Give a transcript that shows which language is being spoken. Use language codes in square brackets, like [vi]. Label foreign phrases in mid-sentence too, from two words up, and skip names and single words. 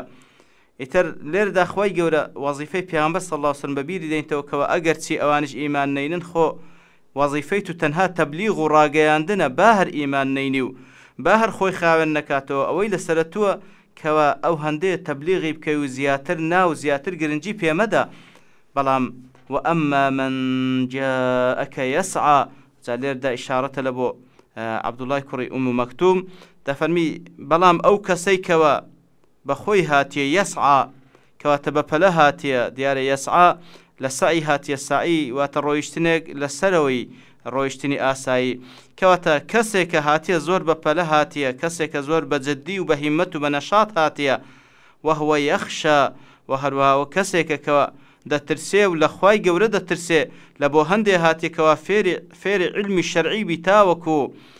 [ckb] ئیتر لێرەدا خوای گەورە وەزیفەی پێغەمبەر [ar] صلی الله عليه وسلم [ckb] بەبیری دێنێتەوە کەوە ئەگەر چی ئەوانش ئیمان نەینن خۆ وەزیفەی تو تەنها تەبلیغ و ڕاگەیاندنە با هەر ئیمان نەینی و با هەر خۆی خاوێن نەکاتەوە ئەوەی لەسەرەتووە کەوا ئەو هەندێ تەبلیغی بکەی و زیاتر ناو زیاتر گرنگی پێمەدا. بەڵام [ar] وأما من جاءك يسعى [ckb] جا لێردا ئیشارەتە لە بۆ عەبدوڵای کوڕی ئوم مەکتوم دەفەرمی بەڵام ئەو کەسەی کەوا بەخۆی هاتیە یەسعا کەواتە بەپەلە هاتیە دیارە یەسعا لە سعی هاتیە سعی واتە ڕۆیشتنێک لەسەرەوەی ڕۆیشتنی ئاسایی کەواتە کەسێکە هاتیە زۆر بەپەلە هاتیە کەسێکە زۆر بەجددی و بە هیممەت و بە نەشاط هاتیە [ar] وهو یەخشا [ckb] و هەروەها کەسێکە کەوە دەترسێ و لە خوای گەورە دەترسێ لە بۆ هەندێ هاتێکەوە فێری علمی شەرعی بیتاوەکو